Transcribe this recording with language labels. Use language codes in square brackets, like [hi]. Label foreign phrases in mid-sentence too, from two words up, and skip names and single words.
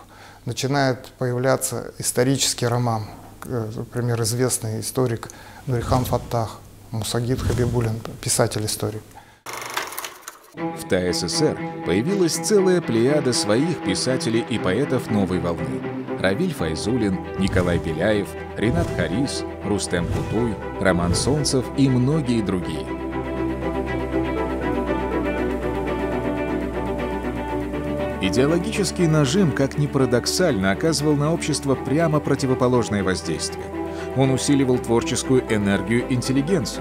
[ru] Начинает появляться исторический роман, например, известный историк Нурихан Фаттах, Мусагид Хабибулин, писатель-историк. В ТАССР появилась целая плеяда своих писателей и поэтов новой волны. Равиль Файзулин, Николай Беляев, Ринат Харис, Рустем Кутуй, Роман Солнцев и многие другие. Идеологический нажим, как ни парадоксально, оказывал на общество прямо противоположное воздействие. Он усиливал творческую энергию интеллигенции.